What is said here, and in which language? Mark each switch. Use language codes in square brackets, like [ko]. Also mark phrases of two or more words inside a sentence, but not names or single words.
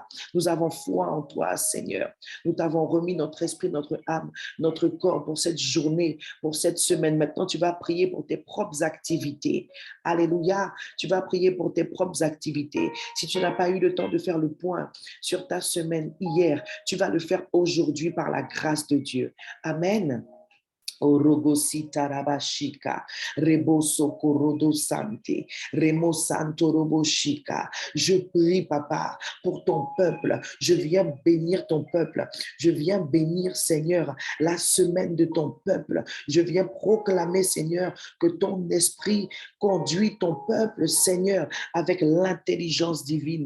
[fr] Nous avons foi en toi, Seigneur. Nous t'avons remis notre esprit, notre âme, notre corps pour cette journée, pour cette semaine. Maintenant, tu vas prier pour tes propres activités. Alléluia. Tu vas prier pour tes propres activités. Si tu n'as pas eu le temps de faire le point sur ta semaine hier, tu vas le faire aujourd'hui par la grâce de Dieu. Amen. Orogosita rabashika, reboso korodo sante, remo santo roboshika. Je prie, papa, pour ton peuple. Je viens bénir ton peuple. Je viens bénir, Seigneur, la semaine de ton peuple. Je viens proclamer, Seigneur, que ton esprit conduit ton peuple, Seigneur, avec l'intelligence divine.